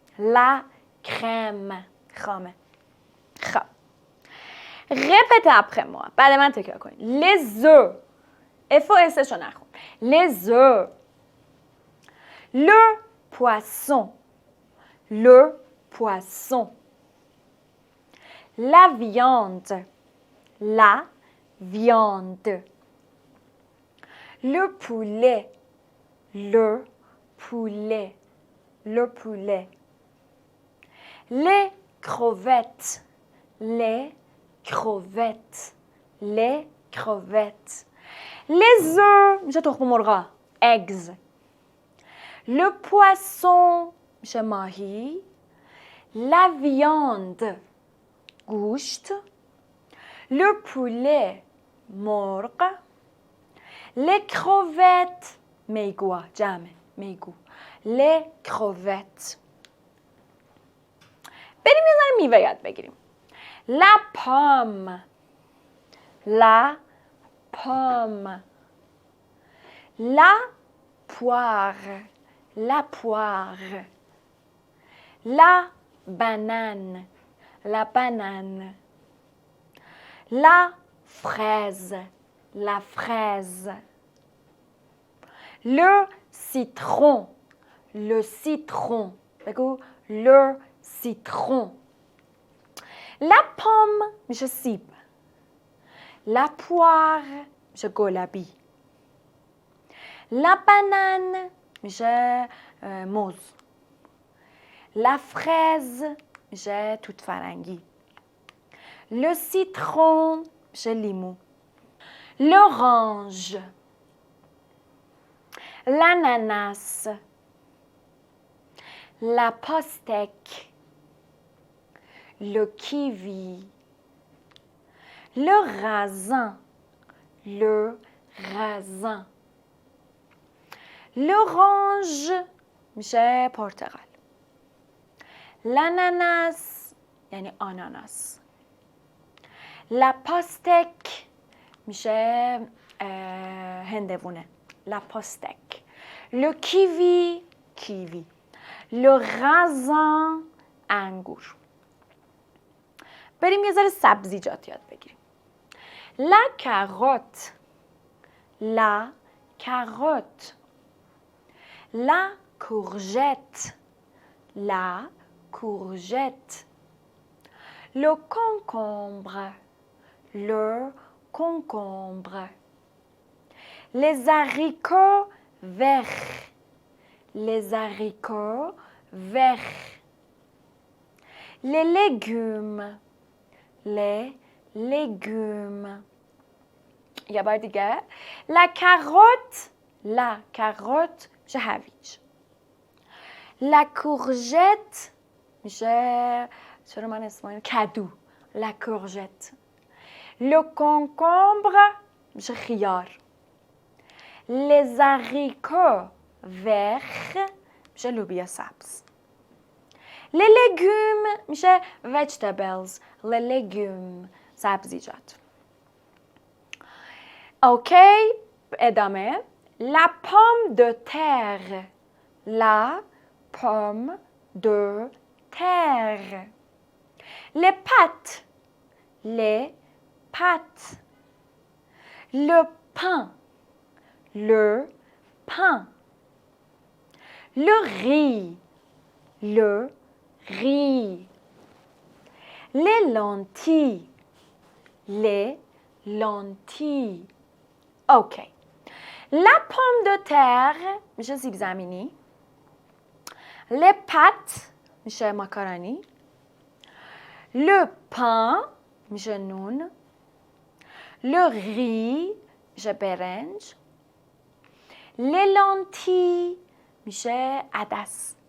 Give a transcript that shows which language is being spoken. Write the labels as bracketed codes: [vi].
[fr] la crème [fa] خامه. خب [fr] répétez après moi. [fa] بعد من تکرار کنید. [fr] les œufs [fa] اف و اسشو نخون. [fr] les œufs. le poisson. le poisson. la viande. la viande. le poulet. le poulet. le poulet. Les crevettes. Les crevettes. Les crevettes. Les œufs [fa] میشه تخم مرغا. eggs. [fr] le poisson [fa] میشه ماهی. [fr] la viande گوشت. le poulet مرغ. les crevettes [fa] میگو جمع میگو. [fr] les crevettes. [fa] بریم یه ذره میوه یاد بگیریم. [fr] la pomme. la pomme. la poire. la poire. la banane. la banane. la fraise. la fraise. le citron. le citron. بگو le citron. la pomme [fa] میشه سیب. [fr] la poire [fa] میشه گلابی. [fr] la banane [fa] میشه موز. [fr] la fraise [fa] میشه توت فرنگی. [fr] le citron [fa] میشه لیمو. [fr] l'orange. l'ananas. la pastèque. le kiwi. le raisin. le raisin. l'orange [fa] میشه پرتقال. [fr] l'ananas [fa] یعنی آناناس. [fr] la pastèque [fa] میشه هندوونه. [fr] la pastèque. le kiwi کیوی. le raisin انگور. [fa] بریم یه ذره سبزیجات یاد بگیریم. [fr] La carotte. La carotte. La courgette. La courgette. Le concombre. Le concombre. Les haricots verts. Les haricots verts. Les légumes. Les légumes. [fa] یه بار دیگه. [fr] La carotte. La carotte [fa] میشه هویج. [fr] La courgette [fa] میشه چرا من اسمش کدو. [fr] La courgette. Le concombre [fa] میشه خیار. [fr] Les haricots verts [fa] میشه لوبیا سبز. [fr] Les légumes میشه vegetables. Les légumes سبزیجات. [fa] اوکی ادامه. [fr] La pomme de terre. La pomme de terre. Les pâtes. Les pâtes. Le pain. Le pain. Le riz. Le riz. Les lentilles. Les lentilles. اوکی. La pomme de terre [fa] میشه سیب زمینی. [fr] Les pâtes [fa] میشه ماکارونی. [fr] Le pain [fa] میشه نون. [fr] Le riz [fa] میشه برنج. [fr] Les lentilles [fa] میشه عدس.